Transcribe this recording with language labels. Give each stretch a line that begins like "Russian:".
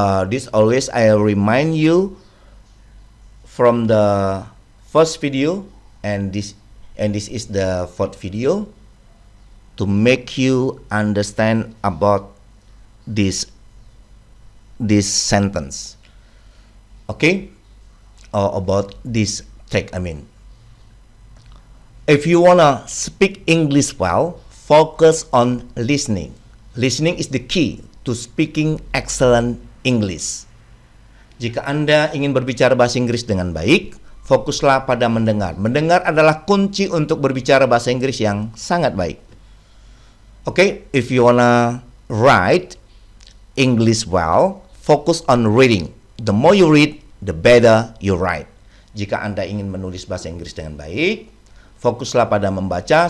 English: This always I remind you from the first video, and this is the fourth video, to make you understand about this sentence. Okay, or about this text. If you wanna speak English well, focus on listening. Listening is the key to speaking excellent English.
Indonesian: Jika Anda ingin berbicara bahasa Inggris dengan baik, fokuslah pada mendengar. Mendengar adalah kunci untuk berbicara bahasa Inggris yang sangat baik.
English: Okay, if you wanna write English well, focus on reading. The more you read, the better you write.
Indonesian: Jika Anda ingin menulis bahasa Inggris dengan baik, fokuslah pada membaca.